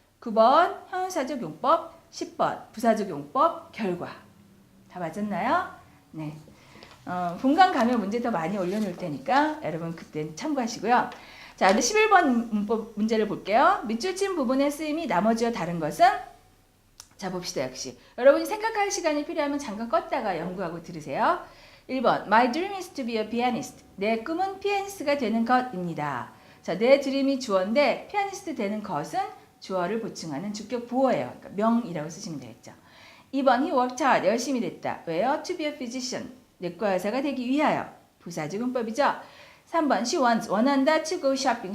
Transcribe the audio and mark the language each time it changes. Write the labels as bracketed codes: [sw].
[ko] 9번 형용사적 용법. 10번 부사적 용법 결과. 다 맞았나요? 네. 본강 가면 문제 더 많이 올려놓을 테니까 여러분 그때 참고하시고요. 자, 11번 문법 문제를 볼게요. 밑줄 친 부분의 쓰임이 나머지와 다른 것은? 자, 봅시다. 역시 여러분이 생각할 시간이 필요하면 잠깐 껐다가 연구하고 들으세요. [en] 1번 My dream is to be a pianist. [ko] 내 꿈은 피아니스트가 되는 것입니다. 자, 내 드림이 주어인데 피아니스트 되는 것은 주어를 보충하는 주격 보어예요. 그러니까 명이라고 쓰시면 되겠죠. [en] 2번 He worked hard. [ko] 열심히 됐다. 왜요? [en] To be a physician. [ko] 내과 의사가 되기 위하여. 부사적 용법이죠. 3번 [en] She wants. [ko] 원한다. [en] To go shopping.